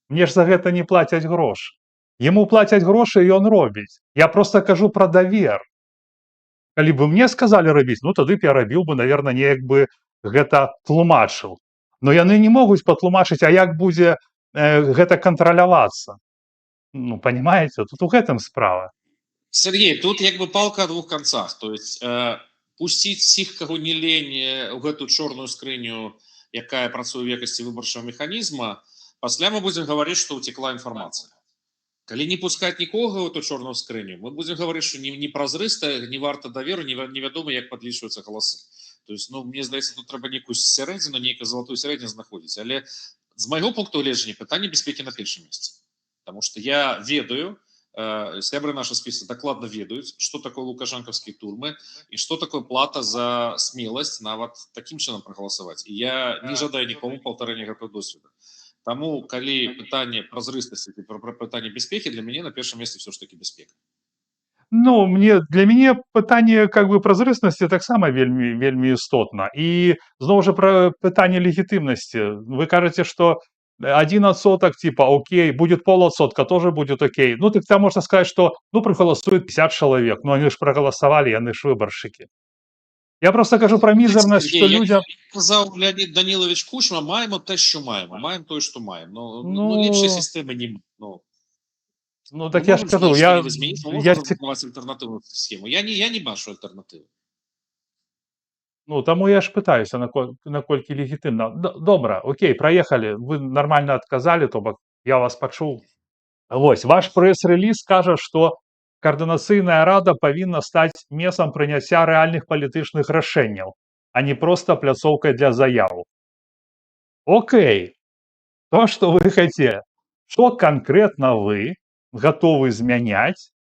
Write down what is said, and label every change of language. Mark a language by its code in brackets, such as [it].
[be] Мне ж за гэта не плацяць грошы. Яму плацяць грошы, і ён робіць. Я просто кажу пра давер. Калі бы мне сказалі рабіць, ну тады б я рабіў бы, наверное, неяк бы гэта тлумачыў. Но яны не могуць патлумачыць, а як будзе гэта кантралявацца. Ну, понимаете, тут у гэтым справа. [ru] Сергей, тут як бы палка о двух концах. То есть [be] пусціць всіх, каго не лень, у гэту чорную скрыню, якая працуе ў якасці выбарчага механізма, пасля мы будзем гаварыць, што ўцекла інфармацыя. Калі не пускаць нікога ў эту чорную скрыню, мы будзем гаварыць, што не празрыста, не варта даверу, невядома, як падлічваюцца галасы. То есть, ну, мне здаецца, тут трэба нейкую сярэдзіну, нейкую залатую сярэдзіну знаходзіць. Але з майго пункту гледжання пытанне бяспекі на першым месцы. [ru] Потому что я ведаю, сябры наши списы докладно ведаюць, что такое лукашенковские турмы и что такое плата за смелость нават таким чынам проголосовать. И я не жадаю никому повторения [be] гэтага досведа. Таму, калі пытанне празрыстасці і пытанне бяспекі, для мяне на першым месцы все ж таки бяспека. Ну, для мяне пытанне как бы празрыстасці таксама вельмі істотна. І зноў жа пра пытанне легітымнасці. Вы кажаце, што [ru] 1% типа окей, будет 0,5% тоже будет окей. Ну, так там можно сказать, что ну проголосует 50 человек, ну они же проголосовали, [be] яны ж выборщики. [ru] Я просто кажу про мизерность, что людям... [uk] Казав Леонід Данилович Кучма, маємо те, що маємо. Маємо те, що маємо. Ну, ліпшої системи немає. Ну, так я ж кажу, я запропонувати альтернативну схему. Я не бачу альтернативи. [be] Ну, тому я ж пытаюся, наколькі легітимна. [ru] Добра, окей, проехали. [be] Вы нормально отказали, то бок я вас пачуў. Вось, ваш прэс-рэліз кажа, што Координацыйная рада павінна стаць месцам прыняцця рэальных палітычных рашэнняў, а не проста пляцоўкай для заяў. [ru] Окей, то, што [be] вы хацелі. Што канкрэтна вы гатовы змяняць?